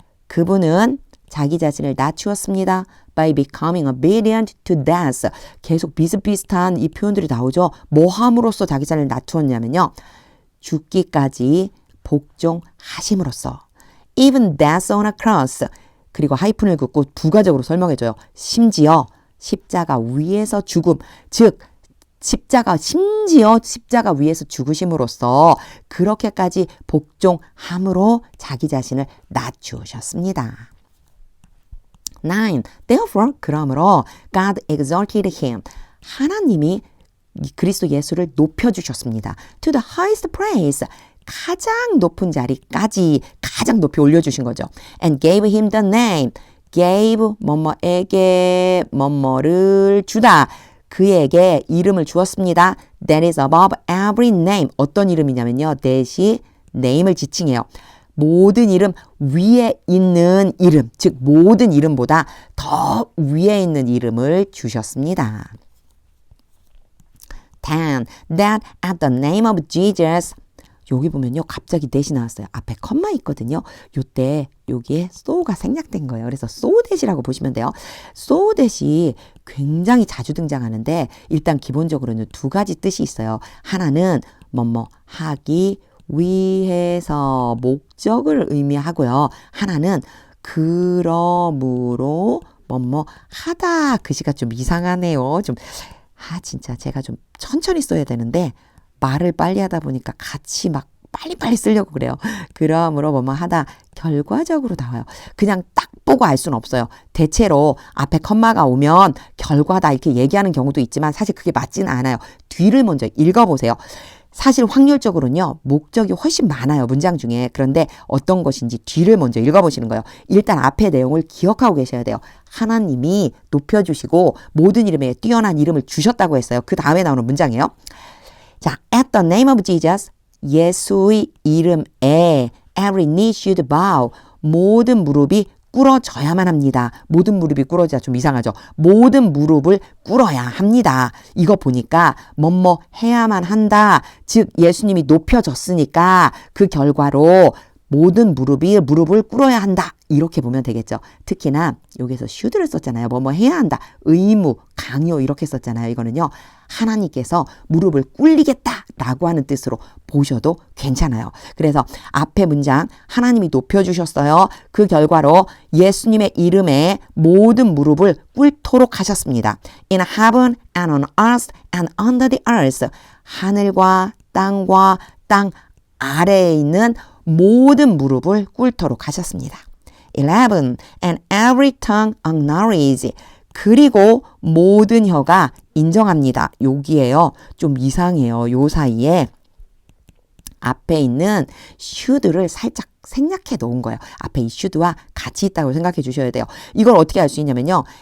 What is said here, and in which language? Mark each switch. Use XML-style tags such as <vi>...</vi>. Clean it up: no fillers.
<ko>그분은 자기 자신을 낮추었습니다.</ko> <en>By becoming obedient to death.</en> <ko>계속 비슷비슷한 이 표현들이 나오죠. 뭐 함으로써 자기 자신을 낮추었냐면요. 죽기까지 복종하심으로써.</ko> <en>Even death on a cross.</en> <ko>그리고 하이픈을 긋고 부가적으로 설명해줘요. 심지어 십자가 위에서 죽음. 즉 심지어 십자가 위에서 죽으심으로써 그렇게까지 복종함으로 자기 자신을 낮추셨습니다. 9.</ko> <en>Therefore,</en> <ko>그러므로</ko> <en>God exalted him.</en> <ko>하나님이 그리스도 예수를 높여주셨습니다.</ko> <en>To the highest praise.</en> <ko>가장 높은 자리까지 가장 높이 올려주신 거죠.</ko> <en>And gave him the name.</en> <ko>gave 뭐뭐에게 뭐뭐를 주다. 그에게 이름을 주었습니다.</ko> <en>That is above every name.</en> <ko>어떤 이름이냐면요. that이 name을 지칭해요. 모든 이름 위에 있는 이름, 즉 모든 이름보다 더 위에 있는 이름을 주셨습니다. 10.</ko> <en>That at the name of Jesus.</en> <ko>여기 보면요. 갑자기 that이 나왔어요. 앞에 컴마 있거든요. 요때 여기에 so가 생략된 거예요. 그래서 so that이라고 보시면 돼요. so that이 굉장히 자주 등장하는데 일단 기본적으로는 두 가지 뜻이 있어요. 하나는 뭐뭐 하기 위해서 목적을 의미하고요. 하나는 그러므로 뭐뭐 하다. 글씨가 좀 이상하네요. 진짜 제가 좀 천천히 써야 되는데 말을 빨리 하다 보니까 같이 막 빨리빨리 쓰려고 그래요. 그러므로 뭐뭐 하다 결과적으로 나와요. 그냥 딱 보고 알 수는 없어요. 대체로 앞에 컴마가 오면 결과다 이렇게 얘기하는 경우도 있지만 사실 그게 맞지는 않아요. 뒤를 먼저 읽어보세요. 사실 확률적으로는요, 목적이 훨씬 많아요, 문장 중에. 그런데 어떤 것인지 뒤를 먼저 읽어보시는 거예요. 일단 앞에 내용을 기억하고 계셔야 돼요. 하나님이 높여주시고 모든 이름에 뛰어난 이름을 주셨다고 했어요. 그 다음에 나오는 문장이에요. 자,</ko> <en>at the name of Jesus,</en> <ko>예수의 이름에</ko> <en>every knee should bow,</en> <ko>모든 무릎이 꿇어져야만 합니다. 모든 무릎이 꿇어져야 좀 이상하죠. 모든 무릎을 꿇어야 합니다. 이거 보니까 뭐뭐 해야만 한다. 즉 예수님이 높여졌으니까 그 결과로 모든 무릎을 꿇어야 한다. 이렇게 보면 되겠죠. 특히나 여기서 should를 썼잖아요. 뭐뭐 해야 한다. 의무, 강요 이렇게 썼잖아요. 이거는요. 하나님께서 무릎을 꿇리겠다라고 하는 뜻으로 보셔도 괜찮아요. 그래서 앞에 문장 하나님이 높여주셨어요. 그 결과로 예수님의 이름에 모든 무릎을 꿇도록 하셨습니다.</ko> <en>In heaven and on earth and under the earth.</en> <ko>하늘과 땅과 땅 아래에 있는 모든 무릎을 꿇도록 하셨습니다. 11.</ko> <en>And every tongue acknowledge.</en> <ko>그리고 모든 혀가 인정합니다. 여기에요. 좀 이상해요. 요 사이에 앞에 있는 should를 살짝 생략해 놓은 거예요. 앞에 이 should와 같이 있다고 생각해 주셔야 돼요. 이걸 어떻게 알 수 있냐면요.</ko>